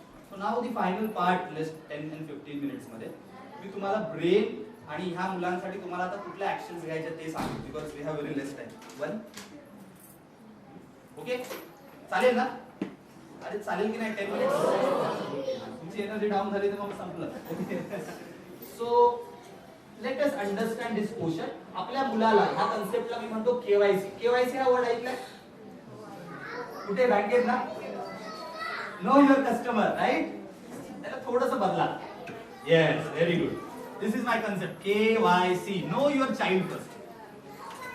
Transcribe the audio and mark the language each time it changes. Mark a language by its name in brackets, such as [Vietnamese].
[English] so now the final part, [Marathi] less 10 and 15 minutes मध्ये मी तुम्हाला brain आणि ह्या मुलांसाठी तुम्हाला आता कुठल्या ऍक्शन्स घ्यायच्या ते सांगतो, [English] Because we have very less time. [Marathi] 1 okay, चालेल ना? अरे चालेल की नाही? 10 मिनिट्स तुमची एनर्जी डाऊन झाली तर मग संपलं। [English] So let us understand this question. [Marathi] आपल्या मुलाला ह्या कन्सेप्टला मी म्हणतो केवायसी। केवायसी हा वर्ड ऐकलाय कुठे? बँकेत ना, [English] Know your customer, right? [Marathi] त्याला थोडंसं बदला। [English] Yes, very good, this is my concept, KYC, know your child first.